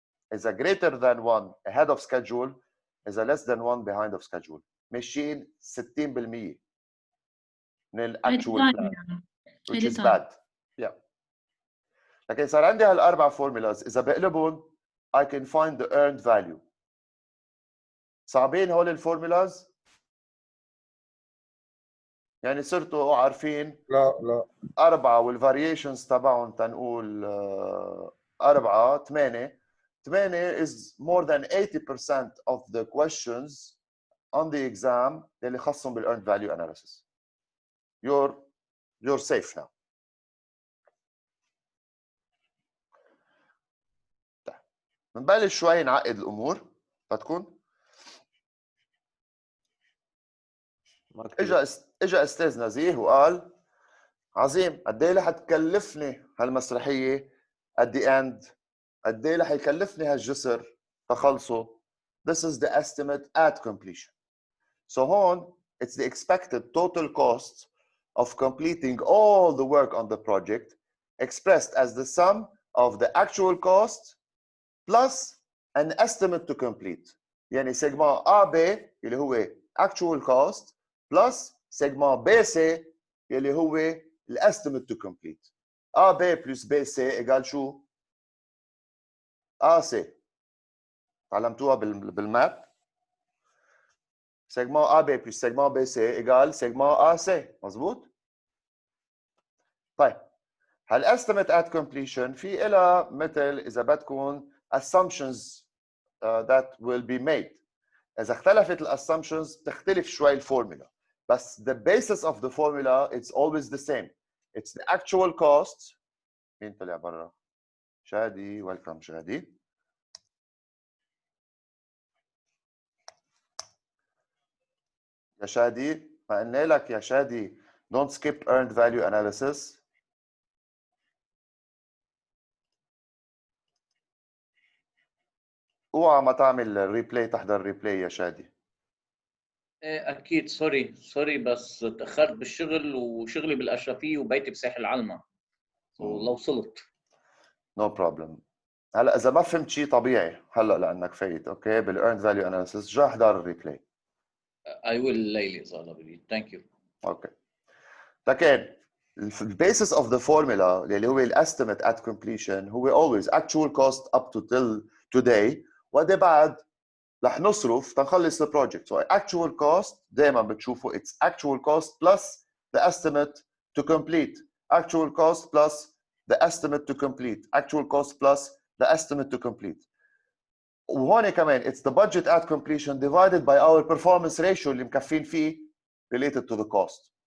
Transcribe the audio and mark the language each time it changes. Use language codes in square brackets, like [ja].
[en] Is a greater than 1 ahead of schedule, is a less than 1 behind of schedule. [ar] ماشيين 60% من الاكشوال [en] plan, which is bad. Yeah. [ar] لكن صار عندي هالاربع formulas اذا بقلبهم [en] I can find the earned value. [ar] صعبين هول الفورمولاز؟ يعني صرتوا عارفين لا [en] 4 والفاريشنز تبعهم تنقول 4 8 is more than 80% of the questions on the exam اللي خاصهم بالايرند value analysis. You're safe now. [ar] بنبلش شوي نعقد الامور فتكون اجا استاذ نزيه وقال عظيم قد ايه رح تكلفني هالمسرحيه [en] at the end [ar] قد ايه رح يكلفني هالجسر تخلصه. [en] This is the estimate at completion. So هون it's the expected total cost of completing all the work on the project expressed as the sum of the actual cost plus an estimate to complete. [ar] يعني سيجما A B اللي هو actual cost plus سيجما B C اللي هو estimate to complete. [en] A B plus B C égale شو؟ A C. [ar] تعلمتوها بالماث؟ سيجما A B plus سيجما B C égale سيجما A C. مظبوط؟ طيب هالestimate at completion في إلها مثل إذا بدكم [en] assumptions that will be made. [ar] إذا اختلفت الassumptions بتختلف شوي الفورمولا. [en] بس the basis of the formula it's always the same. It's the actual cost. [ar] مين طلع برا؟ [en] شادي. welcome شادي. [ar] يا شادي ما قلنا لك يا شادي [en] don't skip earned value analysis. [ar] اوعى ما تعمل ريبلاي تحضر ريبلاي يا شادي. اكيد سوري بس تاخرت بالشغل وشغلي بالاشرفيه وبيتي بساحل العلمه ولو وصلت. [en] No problem. [ar] هلا اذا ما فهمت شيء طبيعي هلا لانك فايت اوكي بالايرند فاليو اناليسيس جا احضر الريبلاي. اي ويل الليله اذا الله بيريد. [en] Thank you. [ar] اوكي لكن البيسس اوف ذا فورمولا اللي هو الاستيميت ات كومبليشن هو always actual cost up to till today وقد بعد رح نصرف تنخلص البروجكت. [en] So actual cost دائما بتشوفوا it's actual cost plus the estimate to complete. Actual cost plus the estimate to complete. Actual cost plus the estimate to complete. وهون كمان it's the budget at completion divided by our performance ratio [ar] اللي مكفين فيه [en] related to the cost.